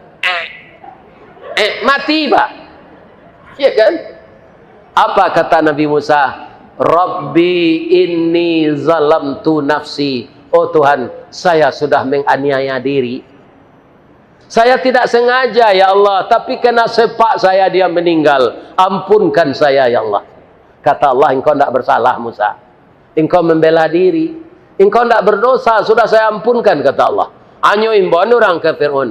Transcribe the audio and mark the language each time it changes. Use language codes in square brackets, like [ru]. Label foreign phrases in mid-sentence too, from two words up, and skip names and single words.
[ms] Mati pak. Ya kan? Apa kata Nabi Musa? [ar] ربي إني ظلمت نفسي. [ms] Oh Tuhan, saya sudah menganiaya diri. Saya tidak sengaja [ar] يا الله, [ms] tapi kena sepak saya dia meninggal. Ampunkan saya [ar] يا الله. [ms] Kata Allah, engkau tidak bersalah Musa. Engkau membela diri. Engkau tidak berdosa, sudah saya ampunkan kata Allah. Hanya imbauan orang ke Fir'aun.